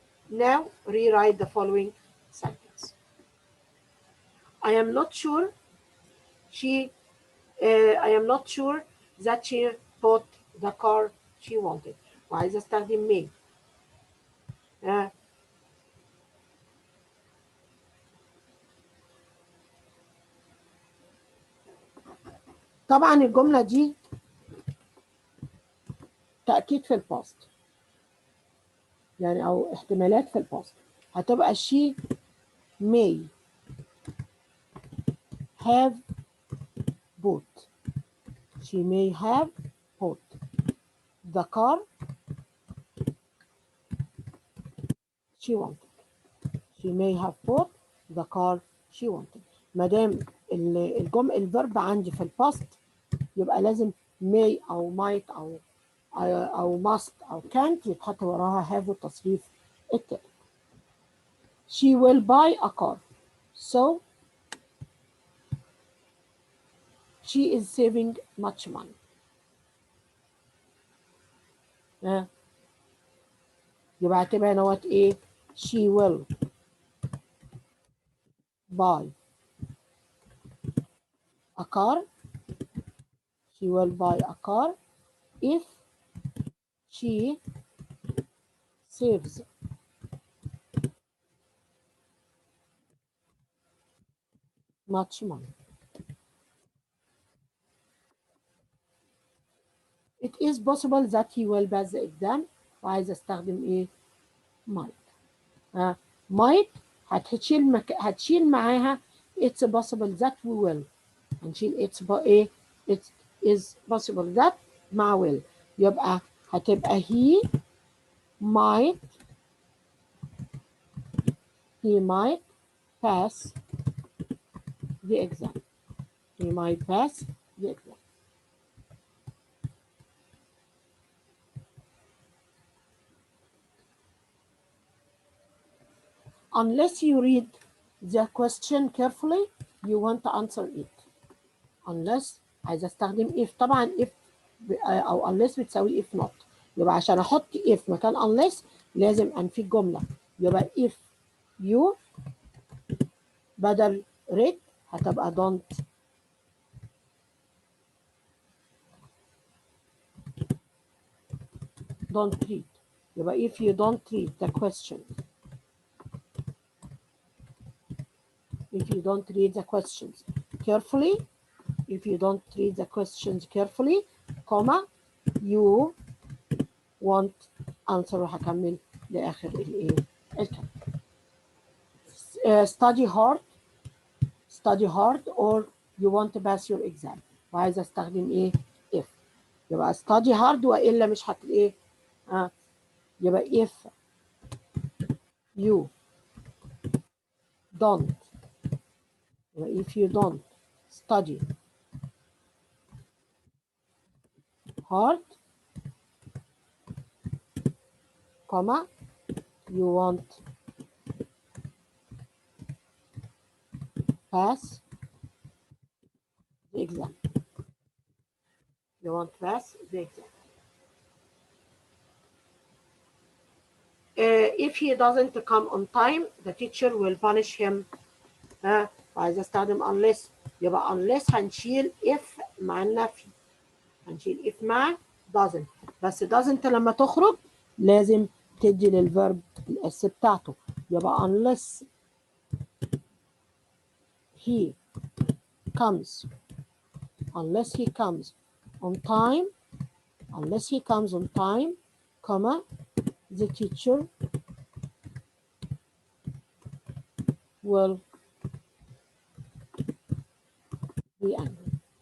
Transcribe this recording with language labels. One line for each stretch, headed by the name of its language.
English: Now rewrite the following sentence. I am not sure I am not sure that she bought the car she wanted.
Arabic: وعايزة استخدم may. طبعا الجملة دي تأكيد في الباست يعني أو احتمالات في الباست، هتبقى
English: she may have bought. She may have bought the car she wanted. She may have bought the car she wanted.
Arabic: ما دام الفيرب عندي في الباست يبقى لازم may أو might أو must أو can't يتحط وراها have والتصريف التالي.
English: She will buy a car. So she is saving much money.
Arabic: يبقى هتبقى هنا
English: what
Arabic: ايه
English: she will buy a car. She will buy a car if she saves much money. It is possible that he will pass the exam.
Arabic: وعايز استخدم ايه might.
English: might
Arabic: هتشيل معاها
English: it's possible that we will.
Arabic: هنشيل ايه
English: it is possible that
Arabic: مع
English: will،
Arabic: يبقى هتبقى
English: he might pass the exam. He might pass the exam. unless you read the question carefully you want to answer it. unless
Arabic: عايزه استخدم
English: if.
Arabic: طبعا
English: if
Arabic: او
English: unless
Arabic: بتساوي
English: if not.
Arabic: يبقى عشان احط if مكان unless لازم انفي الجمله. يبقى
English: if you
Arabic: بدل
English: read
Arabic: هتبقى
English: don't read.
Arabic: يبقى
English: if you don't read the question, if you don't read the questions carefully, if you don't read the questions carefully, comma, you won't answer.
Arabic: وهكمل لآخر الإيه الكلام.
English: study hard, study hard or you want to pass your exam.
Arabic: وعايزة استخدم إيه if. يبقى
English: study hard
Arabic: وإلا مش إيه يبقى
English: if you don't, يبقى if you don't study hard, comma, you won't pass the exam. You won't pass the exam. If he doesn't come on time, the teacher will punish him.
Arabic: وعايزة استخدم unless. يبقى unless هنشيل if مع النفي. هنشيل if مع doesn't. بس doesn't لما تخرج لازم تدي للفيرب الاس بتاعته.
English: يبقى unless he comes, unless he comes on time, unless he comes on time, comma, the teacher will be angry.